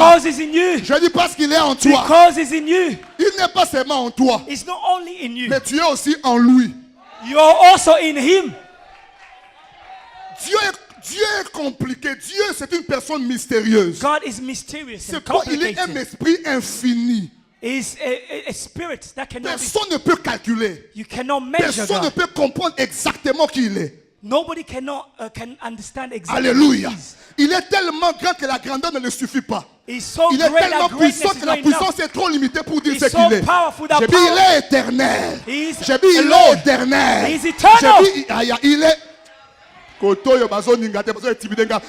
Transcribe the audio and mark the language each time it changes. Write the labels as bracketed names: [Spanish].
[English] Because he's in you. [French] Je dis parce qu'il est en toi. [English] Because he's in you. [French] Il n'est pas seulement en toi, [English] It's not only in you. [French] mais tu es aussi en lui. [English] You're also in him. [French] Dieu est compliqué. Dieu, c'est une personne mystérieuse. [English] God is mysterious and [French] C'est quoi? Il est un [English] complicated. [French] esprit infini. [English] He's a spirit that cannot be, [French] Personne ne peut calculer. [English] you cannot measure [French] Personne ne [English] God. [French] peut comprendre exactement qui il est. [English] Nobody can understand exactly [French] Alléluia. [English] who he is. [French] Il est tellement grand que la grandeur ne le suffit pas. [English] He's so [French] Il est [English] great [French] tellement [English] that greatness [French] puissant [English] is [French] que la [English] not enough. [French] puissance est trop limitée pour dire [English] He's [French] ce [English] so [French] qu'il est. [English] powerful that [French] J'ai dit, il est éternel. [English] He's [French] J'ai dit, il est [English] alone. [French] éternel. [English] He's eternal. [French] J'ai dit, il est... [Lingala] Kotoyo bazo ningate, bazo etimidenga.